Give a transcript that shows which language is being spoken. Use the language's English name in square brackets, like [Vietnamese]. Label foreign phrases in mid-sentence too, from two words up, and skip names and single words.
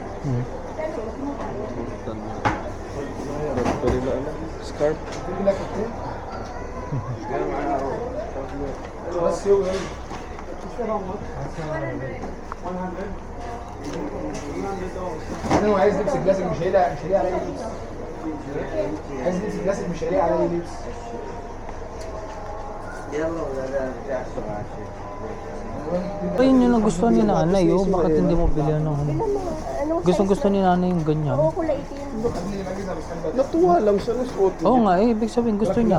[Filipino] Hmm. Pwede na ano? Scarf. [Arabic] انا عايز لبس كلاسيك مش هيلاقي على لبس عايز لبس كلاسيك مش هيلاقي على لبس [Filipino] Ayun yung nagustuhan ni nanay, oh. Bakit hindi mo bilhan ng ano? Anong Gustong-gusto ni nanay yung ganyan. Oo, kulay itim. Natuwa lang siya ng suot. Oo nga, eh. Ibig sabihin, gusto niya.